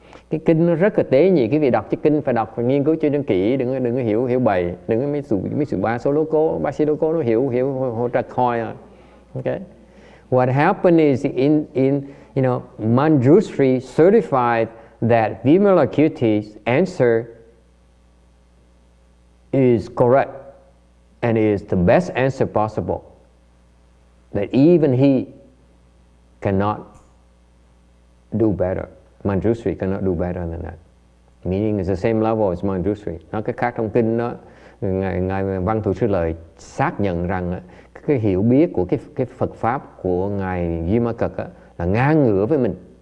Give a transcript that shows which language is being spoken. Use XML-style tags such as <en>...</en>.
<vi>Cái kinh nó rất là tế nhị, cái vị đọc cái kinh phải đọc, phải nghiên cứu cho nó kỹ, đừng có hiểu bậy, đừng có mấy sự ba số lô cố, bác sĩ lô cố nó hiểu hỗ trợ coi à.</vi> <en>Okay. What happened is in Manjushri certified that Vimalakirti's answer is correct and is the best answer possible, that even he cannot do better. Manjushri cannot do better than that. Meaning it's the same level as Manjushri.</en> <vi>Nói cái khác trong kinh đó, ngài Văn Thù Sư Lợi xác nhận rằng cái hiểu biết của cái Phật pháp của ngài Vimalakirti là ngang ngửa với mình.</vi>